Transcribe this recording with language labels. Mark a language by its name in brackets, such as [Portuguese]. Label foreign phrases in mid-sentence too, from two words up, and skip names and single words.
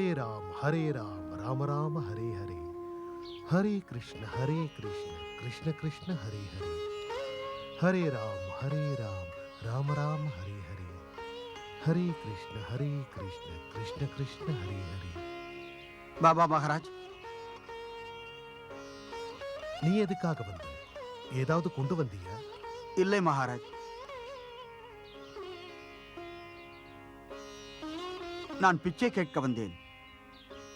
[Sanskrit] राम राम राम हरे हरे, हरे कृष्ण कृष्ण कृष्ण हरे हरे, हरे राम राम राम हरे हरे, हरे कृष्ण कृष्ण कृष्ण हरे हरे. [Tamil] பாபா மகாராஜ், நீ எதுக்காக வந்த? ஏதாவது கொண்டு வந்தியா? இல்லை மகாராஜ், நான் பிச்சை கேட்க வந்தேன்.